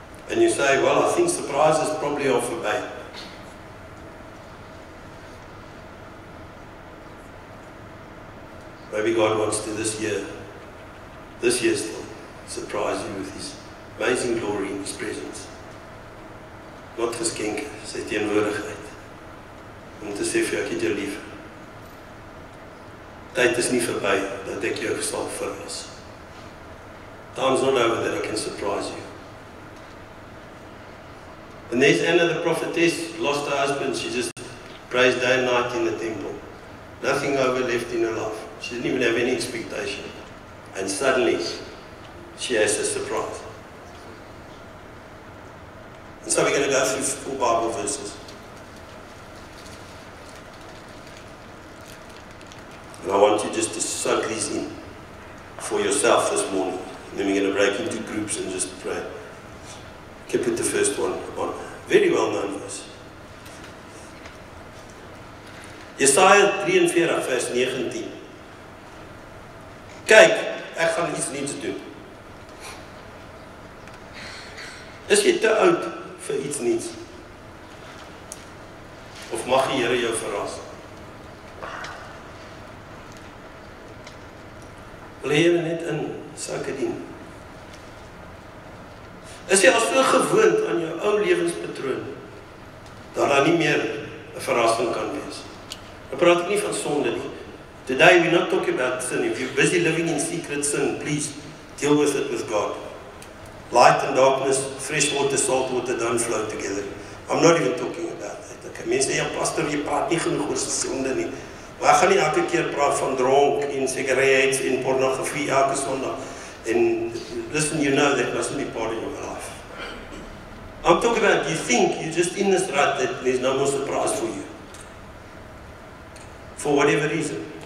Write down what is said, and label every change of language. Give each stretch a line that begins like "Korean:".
English: And you say, well, I think surprises probably are forbade. Maybe God wants to this year still, surprise you with His amazing glory in His presence.
Afrikaans: Not geskenke, sy teenwoordigheid. Om te sê vir jou, ek het jou lief. Tyd is nie verby dat ek jou sal verras.
English: Time's not over that I can surprise you. And there's Anna the prophetess, lost her husband. She just prays day and night in the temple. Nothing over left in her life. She didn't even have any expectation. And suddenly, she has a surprise. And so we're going to go through 4 Bible verses. And I want you just to soak these in for yourself this morning. And then we're going to break into groups and just pray. Okay, put the first one on. Very well known verse.
Afrikaans: Jesaja 43 vers 19. Kyk, ek gaan iets nuuts doen. Is jy te oud vir iets nuuts? Of mag die Here jou verras? Wil jy net in sakke dien? Is jy al so gewoond aan jou ou lewenspatroon, dat daar nie meer 'n verrassing kan wees? Ek praat nie van sonde nie.
English: Today we're not talking about sin. If you're busy living in secret sin, please deal with it with God. Light and darkness, fresh water, salt water don't flow together. I'm not even talking about that.
Afrikaans: Okay, mense sê, ja pastor, jy praat nie genoeg oor sonde nie. Maar ek gaan nie elke keer praat van dronk en sigarettes en pornografie elke Sondag.
English: And listen, you know that mustn't be part of your life. I'm talking about, you think you're just in this rut that there's no more surprise for you. For whatever reason.